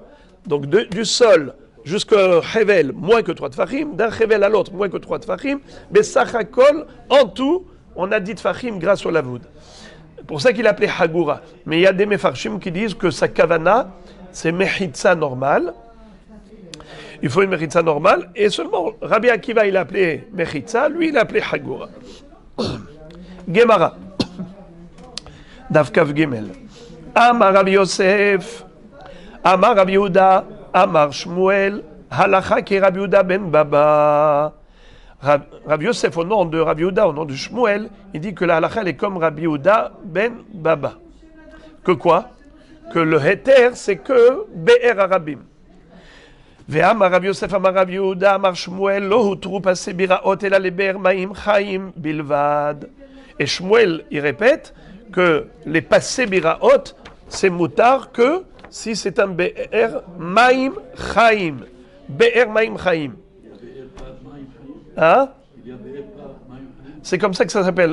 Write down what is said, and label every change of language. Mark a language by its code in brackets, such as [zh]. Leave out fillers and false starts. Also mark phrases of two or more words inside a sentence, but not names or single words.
[fr] Donc du sol jusqu'au Hevel, moins que 3 Tfachim, d'un Hevel à l'autre, moins que 3 Tfachim, mais Sachakol, en tout, on a 10 Tfachim grâce au Lavoud. C'est pour ça qu'il appelait Hagura. Mais il y a des Mefarshim qui disent que sa Kavana, c'est Mechitza normal. Il faut une Mechitza normale, et seulement Rabbi Akiva, il appelait Mechitza, lui, il appelait Hagura. Gemara. Davkav Gimel. [he] אמר רבי יוסף אמר רבי יהודה אמר שמואל הלכה כרבי יהודה בן בבא. [fr] Rabbi Yosef, au nom de Rabbi Yehuda, au nom de Shmuel, il dit que la halacha est comme Rabbi Yehuda ben Baba. Que quoi? Que le heter, c'est que [he] באר הרבים. ואמר רבי יוסף אמר רבי יהודה אמר שמואל, לא הותרו פסי ביראות אלא לבאר מים חיים בלבד. [fr] Et Shmuel, il répète que les [he] פסי ביראות, [fr] c'est moutar que si c'est un [he] באר מים חיים. באר מים חיים. [fr] Hein? C'est comme ça que ça s'appelle.